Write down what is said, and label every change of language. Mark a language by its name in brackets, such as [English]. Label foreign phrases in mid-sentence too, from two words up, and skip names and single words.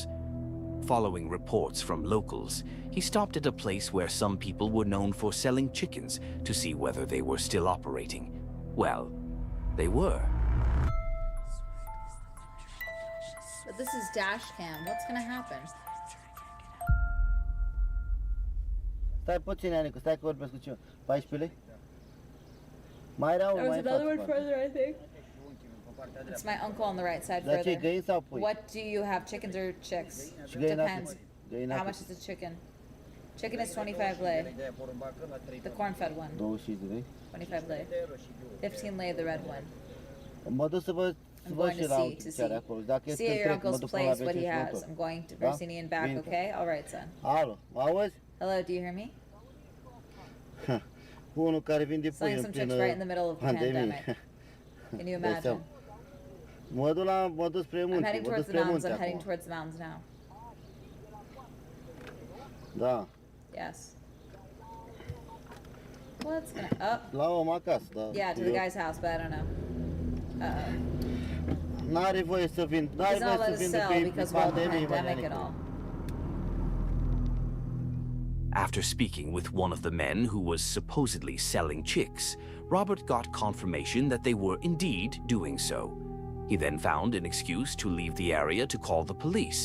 [English] Following reports from locals, he stopped at a place where some people were known for selling chickens to see whether they were still operating. Well, they were. But this is dash cam. What's gonna happen? [Romanian] Stai puțin, Anicu, stai că vorbesc cu cineva. 14 lei? Mai erau, [English] There was [Romanian] mai [English] another one [Romanian] față. [English] further, I think. It's my uncle on the right side [Romanian] Dar ce, [English] further. [Romanian] găini sau pui? [English] What do you have, chickens or chicks? [Romanian] Și găina [English] Depends. [Romanian] cât? Găina [English] How [Romanian] cât? [English] much is the chicken? Chicken is 25 lei. The corn-fed one. [Romanian] 25 de lei. [English] 25 lei. 15 lei the red one. [Romanian] Mă duc să văd [English] I'm going to see your uncle's place, what he has. I'm going to Versini and back, okay? All right, son. [Romanian] Alo, mă auzi? [English] Hello, do you hear me? [Romanian] Unul care vinde pui [English] Selling [Romanian] în [English] some chicks [Romanian] plină [English] right in the middle of the pandemic. [Romanian] pandemie. [English] Can you imagine? [Romanian] Mă duc spre [English] I'm [Romanian] munte, [English] heading [Romanian] mă duc [English] towards the [Romanian] spre [English] mountains. [Romanian] munte [English] I'm heading acum. towards the mountains now. [Romanian] Da. [English] Yes. What's gonna up? [Romanian] La om acasă, da. [English] Yeah, to the guy's house, but I don't know. [Romanian] N-are voie să vin, n-are [English] He's not [Romanian] voie [English] allowed [Romanian] să [English] to [Romanian] vin [English] sell [Romanian] pe [English] because of all the [Romanian] pandemie, [English] pandemic and all. After speaking with one of the men who was supposedly selling chicks, Robert got confirmation that they were indeed doing so. He then found an excuse to leave the area to call the police.